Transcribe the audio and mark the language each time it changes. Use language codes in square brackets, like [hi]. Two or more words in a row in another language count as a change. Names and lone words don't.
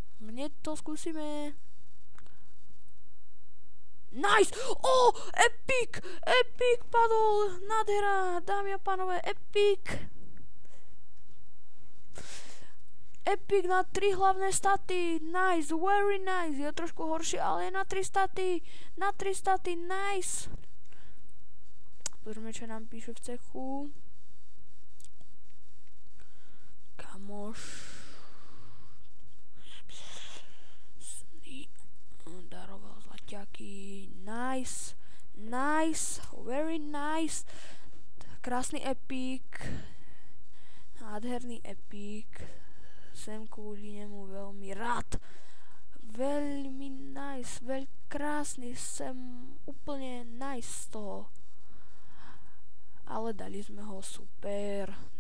[sk] Nice! Epic padol. Nádhera, dámy a pánové, epic. Epic na 3 hlavné staty. [en] Nice, very nice. [sk] Je trošku horšie, ale je na 3 staty. Nice. Pozrieme, čo nám píšu v cechu. Kamoš. Daroval zlaťaky. Nice. [en] Very nice. [sk] Krásny epic. Nádherný epic. Sem kvôli nemu veľmi rád. Veľmi nice, krásny, sem úplne nice z toho. Ale dali sme ho super.